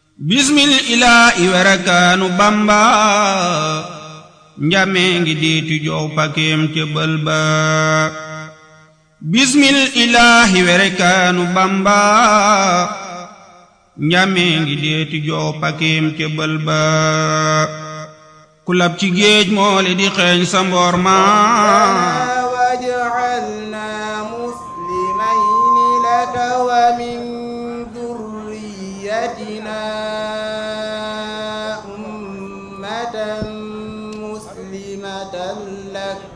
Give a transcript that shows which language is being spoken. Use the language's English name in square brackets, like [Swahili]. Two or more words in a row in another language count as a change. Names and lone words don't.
[Arabic] بسم الله [Wolof] werakaanu bamba njamee ngi diitu jow pakeem ca bël ba [Arabic] بسم الله [Wolof] werakaanu bamba njamee ngi diitu jow pakeem ca bël ba ku lab ci géej moole di xeeñ sa mboor ma [Arabic] واجعلنا مسلمين لك ومن ذريتنا أمة مسلمة لك